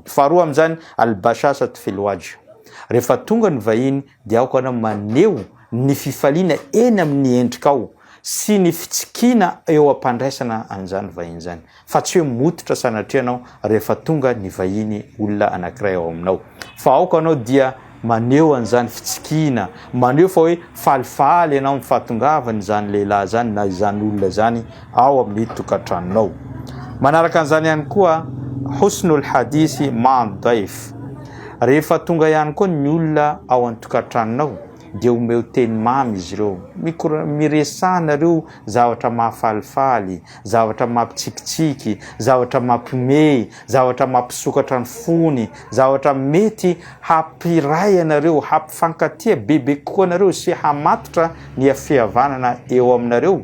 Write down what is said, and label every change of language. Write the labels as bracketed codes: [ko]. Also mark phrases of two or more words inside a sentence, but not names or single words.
[mg] Faharoa amin'izany [ar] البشاشة في الوجه. [mg] Rehefa tonga ny vahiny dia aoka anao maneho ny fifaliana eny amin'ny endrikao sy ny fitsikina eo ampandraisana an'izany vahiny zany, fa tsy hoe mototra sanatria anao rehefa tonga ny vahiny olona anankiray ao aminao. Fa aoka anao dia maneho an'izany fitsikina, maneho fa hoe falifaly ianao ny fahatongavany zany lehilahy zany na izany olona zany ao amin'ny tokantranonao. Manaraka an'izany ihany koa [ar] حسن الحديث مع الضيف. [mg] Rehefa tonga ihany koa ny olona ao an-tokantranonao dia omeo teny mamy izy ireo, miresana ireo zavatra mahafalifaly, zavatra mampitsikitsiky, zavatra mampime, zavatra mampisokatra ny fony, zavatra mety hampiray anareo, hampifankatia bebe kokoa anareo sy hamatotra ny hafihavanana eo aminareo.